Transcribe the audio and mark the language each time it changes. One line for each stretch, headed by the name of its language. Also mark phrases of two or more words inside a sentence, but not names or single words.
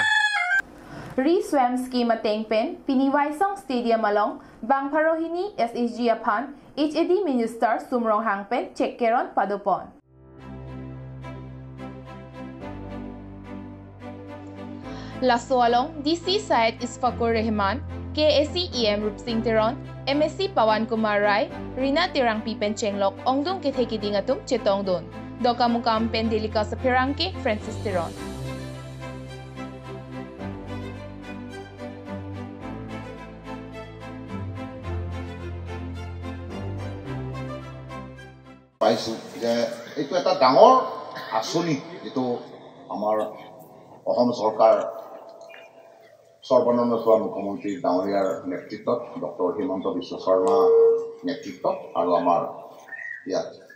Karbi: Re-swam scheme ateng pen Piniwaisong Stadium along Bangparohini SHG upon HAD Minister Sumrong Hangpen Chekkeron Padopon Laso along DC Syed Isfakur Rehman KAC EM Rupsing Teron MSC Pawan Kumar Rai Rina Tirang Pipen Chenglok Ongdung ke Thekidingatum Chetongdon Dokamukam pen Delika sa Pirangke Francis Teron
Assamese: পাইছো যে এইটো এটা ডাঙৰ আঁচনি যেটো আমাৰ অসম চৰকাৰ সৰ্বানন্দ সোণোৱাল মুখ্যমন্ত্ৰী ডাঙৰীয়াৰ নেতৃত্বত ডক্টৰ হিমন্ত বিশ্ব শৰ্মা নেতৃত্বত আৰু আমাৰ ইয়াত